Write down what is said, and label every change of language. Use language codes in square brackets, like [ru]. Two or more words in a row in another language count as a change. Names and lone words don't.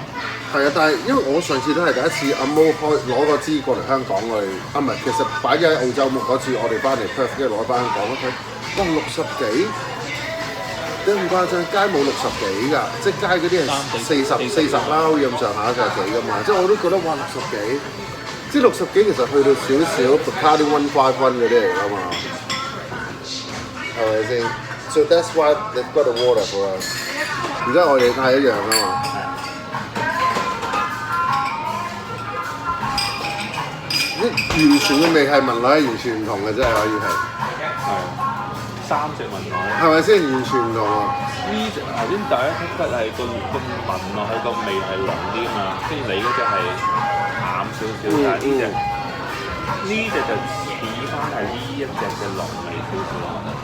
[yue] 係啊，但係因為我上次都係第一次阿毛攞個支過嚟香港去，唔係，其實擺咗喺澳洲木嗰次，我哋翻嚟 Perth 跟住攞翻香港一睇，哇60幾！你唔誇張，街冇60幾㗎，即係街嗰啲係40啦，好似咁上下嘅幾㗎嘛，即係我都覺得哇60幾，即係60幾其實去到少少 Bacardi 151嗰啲嚟㗎嘛，係咪先 ？ [en] So that's why they've got the water for us。 [yue] 而家我哋係一樣㗎嘛。完全嘅味係聞落係完全唔同嘅，真係可以係。係。3隻聞落去，係咪先完全唔同啊？呢隻頭先第一剔係個聞落去個味係濃啲啊嘛，跟住你嗰隻係淡少少，但係呢隻就似翻係呢一隻嘅濃味少少咯。